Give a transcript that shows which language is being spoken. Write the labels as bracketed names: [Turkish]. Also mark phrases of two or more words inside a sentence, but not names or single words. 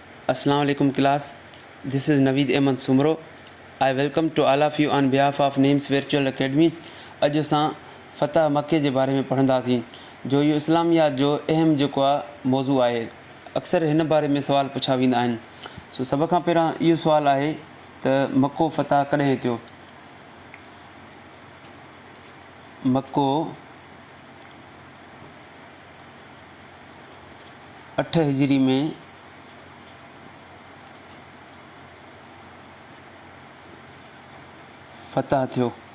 [Arabic] السلام عليكم [English] class. This is Naveed Ahmed Sumro. I welcome to all of you on behalf of Names Virtual Academy. [Sindhi] अॼु असां फ़तह मके जे बारे में पढ़ंदासीं जो इहो इस्लामियात जो अहम जेको आहे मौज़ू आहे। अक्सर हिन बारे में सुवाल पुछा वेंदा आहिनि। सो सभ खां पहिरां इहो सुवालु आहे त मको फ़तह कॾहिं थियो? मको 8 हिजरी में फ़तह थियो।